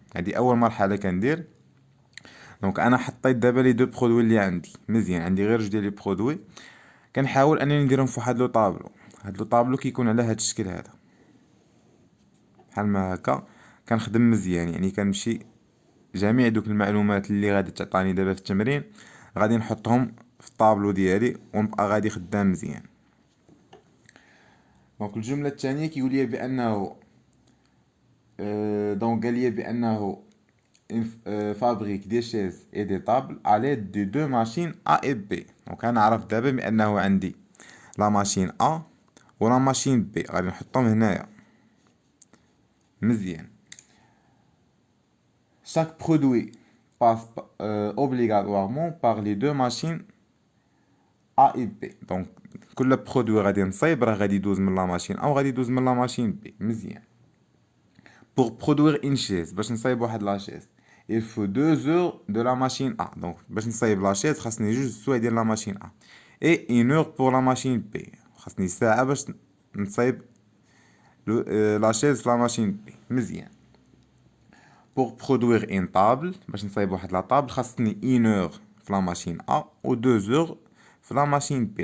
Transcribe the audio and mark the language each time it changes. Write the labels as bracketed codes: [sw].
[ar] هذه اول مرحله كندير. دونك انا حطيت دابا لي دو برودوي اللي عندي مزيان، عندي غير جوج ديال لي برودوي، كنحاول انني نديرهم في واحد لو طابلو. هاد لو طابلو كيكون على هاد الشكل هذا بحال ما هكا. كنخدم مزيان، يعني كنمشي جميع دوك المعلومات اللي غادي تعطاني دابا في التمرين غادي نحطهم في الطابلو ديالي ونبقى غادي خدام مزيان. دونك الجمله الثانيه كيقول لي بانه دونك قال لي بانه [fr] fabrique des chaises et des tables à l'aide de deux machines A et B. [ar] دونك انا عرفت دابا بانه عندي لا ماشين A ولا ماشين B، غادي نحطهم هنايا مزيان. [fr] chaque produit passe obligatoirement par les deux machines A et B. [ar] دونك كل برودوي غادي نصايب راه غادي يدوز من لا ماشين A وغادي يدوز من لا ماشين B مزيان. [fr] pour produire une chaise [ar] باش نصايب واحد لا شيز [fr] il faut 2 heures de la machine A. [ar] donc باش نصايب لا شيز خاصني جوج سوايع ديال لا ماشين A [fr] et 1 heure pour la machine B. [ar] خاصني ساعة باش نصايب لا شيز في لا ماشين B مزيان. [fr] pour produire une table [ar] باش نصايب واحد لا طابل خاصني 1 heure في لا ماشين A و 2 heures في لا ماشين B.